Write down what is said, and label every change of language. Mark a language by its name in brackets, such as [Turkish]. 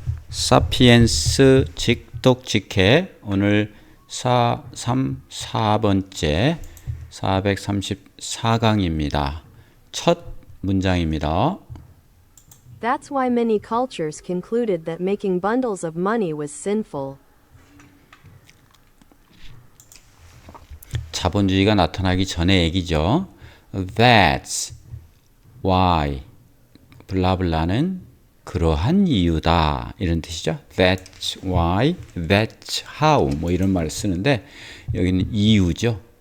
[Korean] 사피엔스 직독직해 오늘 434번째 434강입니다. 첫 문장입니다. [English] That's why many cultures concluded that making bundles of money was sinful. [Korean] 자본주의가 나타나기 전의 얘기죠. That's why 블라블라는 그러한 이유다 이런 뜻이죠. That's why, that's how 뭐 이런 말을 쓰는데 여기는 이유죠.